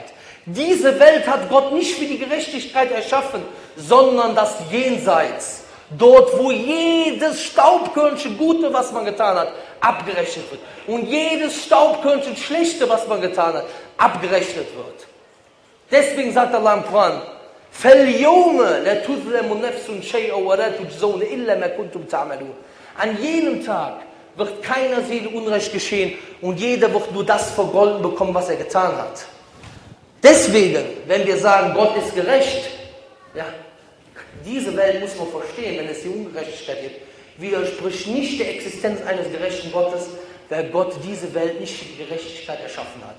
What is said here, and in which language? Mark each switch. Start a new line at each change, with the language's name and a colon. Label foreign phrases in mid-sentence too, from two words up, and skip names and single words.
German: Diese Welt hat Gott nicht für die Gerechtigkeit erschaffen, sondern das Jenseits. Dort, wo jedes Staubkörnchen Gute, was man getan hat, abgerechnet wird. Und jedes Staubkörnchen Schlechte, was man getan hat, abgerechnet wird. Deswegen sagt Allah im Koran,
Arabic: فَالْيَوْمَ لَا تُظْلَمُ نَفْسٌ شَيْئًا وَلَا تُجْزَوْنَ إِلَّا مَا كُنْتُمْ تَعْمَلُونَ.
German: An jenem Tag wird keiner Seele Unrecht geschehen und jeder wird nur das vergolden bekommen, was er getan hat. Deswegen, wenn wir sagen, Gott ist gerecht, ja, diese Welt muss man verstehen, wenn es die Ungerechtigkeit gibt, widerspricht nicht der Existenz eines gerechten Gottes, weil Gott diese Welt nicht für die Gerechtigkeit erschaffen hat.